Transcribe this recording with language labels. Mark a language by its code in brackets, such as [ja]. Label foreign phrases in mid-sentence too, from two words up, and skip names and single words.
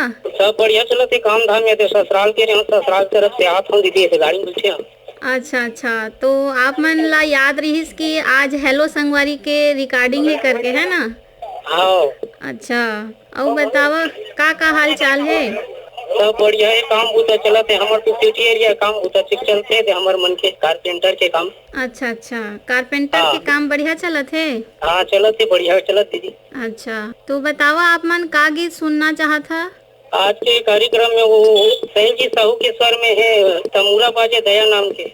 [hne] सब बढ़िया चलते काम धाम में तो ससुराल के ससुराल तरफ से आत हूँ दीदी, ऐसे गाड़ी मिलते हैं। अच्छा अच्छा, तो आप मन ला याद रहीस कि आज हेलो संगवारी के रिकॉर्डिंग है करके, है ना? हाँ अच्छा, और बतावा का हाल चाल है? सब बढ़िया है, काम बूता चलते हमारे तो [en] city area [hne] काम बूता चलते थे हमारे मन के कारपेंटर के काम। अच्छा अच्छा, कारपेंटर के काम बढ़िया चलत है? हाँ चलते बढ़िया चलत दीदी। अच्छा, तो बतावा आप मन का गीत सुनना चाहत था? आज के कार्यक्रम में वो सही जी साहू के स्वर में है, तमूरा बाजे दया नाम के।